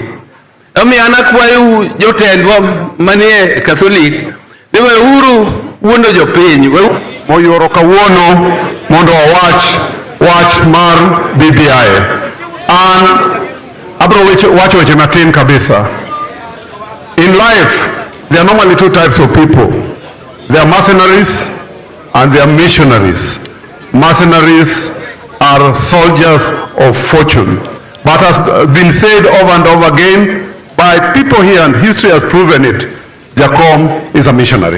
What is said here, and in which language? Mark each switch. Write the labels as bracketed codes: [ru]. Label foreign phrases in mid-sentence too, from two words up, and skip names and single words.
[luo] Omiyo an akwayo jotendwa manie Katholik ni weuru wuondo jopiny moyoro kawuono mondo wach mar BBI. An abro wacho weche matin kabisa. [en] In life there are normally two types of people. There are mercenaries and there are missionaries. Mercenaries are soldiers of fortune. But has been said over and over again by people here, and history has proven it, Jacom is a missionary.